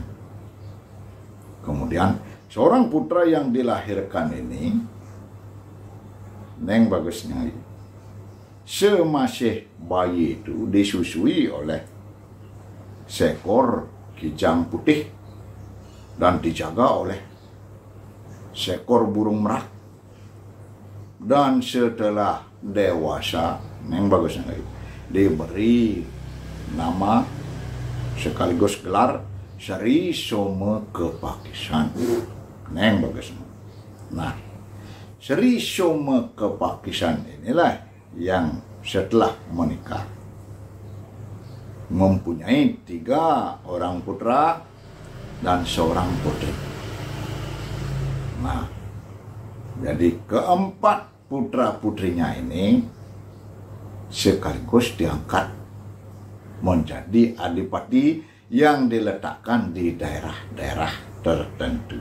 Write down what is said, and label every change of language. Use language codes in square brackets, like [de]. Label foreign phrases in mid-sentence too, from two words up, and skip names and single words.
[id] Kemudian seorang putra yang dilahirkan ini, Neng Bagusnya, semasih bayi itu disusui oleh seekor kijang putih dan dijaga oleh seekor burung merak. Dan setelah dewasa, Neng Bagusnya diberi nama sekaligus gelar Sri Soma Kepakisan. Neng Bagusnya. Nah, Sri Soma Kepakisan inilah yang setelah menikah mempunyai 3 orang putra dan seorang putri. Nah, jadi keempat putra-putrinya ini sekaligus diangkat menjadi adipati yang diletakkan di daerah-daerah tertentu.